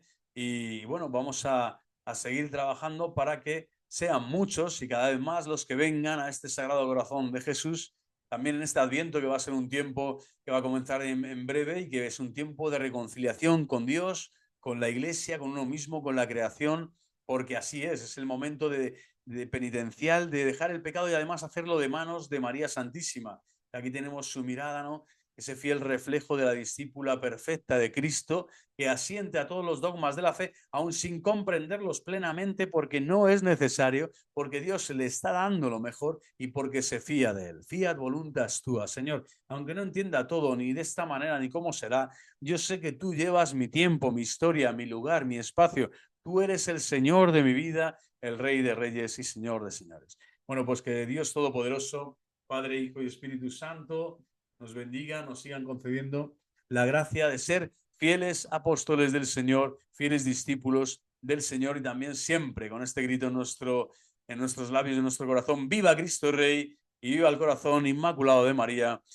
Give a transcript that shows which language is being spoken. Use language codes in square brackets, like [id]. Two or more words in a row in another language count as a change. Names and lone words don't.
[es] Y bueno, vamos a seguir trabajando para que sean muchos y cada vez más los que vengan a este Sagrado Corazón de Jesús, también en este Adviento, que va a ser un tiempo que va a comenzar en breve y que es un tiempo de reconciliación con Dios, con la Iglesia, con uno mismo, con la creación, porque así es el momento de penitencial, de dejar el pecado y además hacerlo de manos de María Santísima. Aquí tenemos su mirada, ¿no? Ese fiel reflejo de la discípula perfecta de Cristo, que asiente a todos los dogmas de la fe, aun sin comprenderlos plenamente, porque no es necesario, porque Dios le está dando lo mejor y porque se fía de él. [la] Fiat voluntas tua, [es] Señor. Aunque no entienda todo, ni de esta manera, ni cómo será, yo sé que tú llevas mi tiempo, mi historia, mi lugar, mi espacio. Tú eres el Señor de mi vida, el Rey de Reyes y Señor de Señores. Bueno, pues que Dios Todopoderoso, Padre, Hijo y Espíritu Santo, nos bendiga, nos sigan concediendo la gracia de ser fieles apóstoles del Señor, fieles discípulos del Señor, y también siempre con este grito en nuestros labios, en nuestro corazón: ¡viva Cristo Rey y viva el corazón inmaculado de María!